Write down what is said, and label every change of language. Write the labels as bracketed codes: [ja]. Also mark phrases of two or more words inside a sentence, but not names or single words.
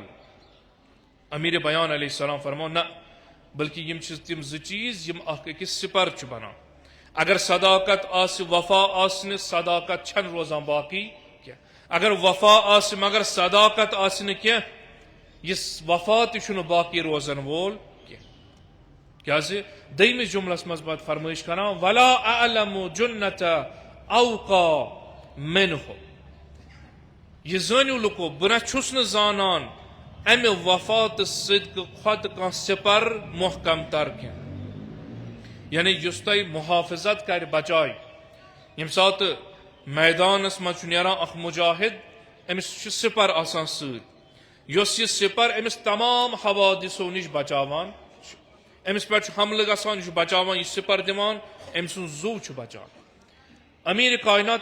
[ks] امیر بیان علیہ السلام فرمو نہ بلکہ یم چھِ تِم زٕ چیٖز یِم اکھ أکِس سپر چھِ بنان اگر صداقت آسہِ وفا آسہِ نہٕ صداقت چھنہٕ روزان باقی کینٛہہ اگر وفا آسہِ مگر صداقت آسہِ نہٕ کینٛہہ یہِ وفا تہِ چھُنہٕ باقی روزن وول کینٛہہ کیازِ دوٚیمِس جملس منٛز پتہٕ فرمٲیش کران [ar] ولا اعلم جنت اوقا منہ [ks] یہ زٲنِو لُکو بہٕ نہ چھُس نہٕ زانان امہِ وفا تہٕ صدقہٕ کھۄتہٕ کانٛہہ سپر محکم تر کینٛہہ یعنی یُس تۄہہِ محافظت کرِ بچایہِ ییٚمہِ ساتہٕ میدانس منٛز چھُ نیران اکھ مجاہد أمِس چھُ سپر آسان سۭتۍ یۄس یہِ سپر أمِس تمام حوادثو نِش بچاوان چھُ أمِس پٮ۪ٹھ چھُ حملہٕ گژھان یہِ چھُ بچاوان یہِ سپر دِوان أمۍ سُنٛد زُو چھُ بچان امیر کائنات